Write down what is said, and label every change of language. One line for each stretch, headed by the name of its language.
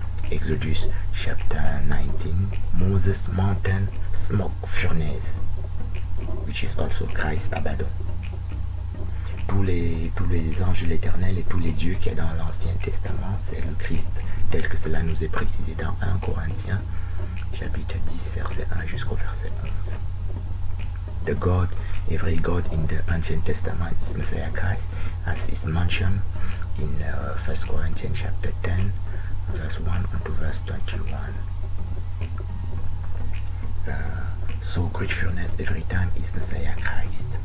English: Exodus chapter 19, Moses mountain, smoke furnace, which is also Christ Abaddon.
French: Tous les anges de l'Éternel et tous les dieux qu'il y a dans l'Ancien Testament, c'est le Christ, tel que cela nous est précisé dans 1 Corinthiens, chapitre 10, verset 1 jusqu'au verset 11.
English: The God, every God in the Ancient Testament is Messiah Christ, as is mentioned in 1 Corinthians chapter 10, verse 1 to verse 21. So great furnace every time is Messiah Christ.